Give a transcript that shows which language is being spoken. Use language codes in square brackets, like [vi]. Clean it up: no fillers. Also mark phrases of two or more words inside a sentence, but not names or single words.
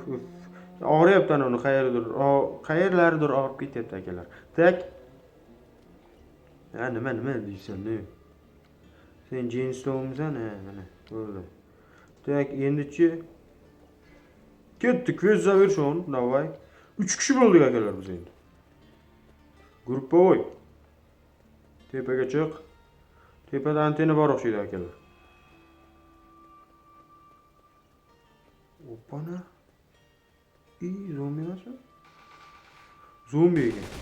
[uz] Og'riyapti uni qayerlardir og'rib ketyapti akalar. Tak. Nima deysan, ne? Sen Jen Stone'misan, mana, bo'ldi. Tak, endichi ketdik, [ru] quest завершен, давай. [uz] 3 kishi bo'ldik akalar biz endi. Gruppovoy. Tepaga chiq. Tepada antena bor o'xshaydi akalar. Oppana. Zombi emasmi? Zombi ekan.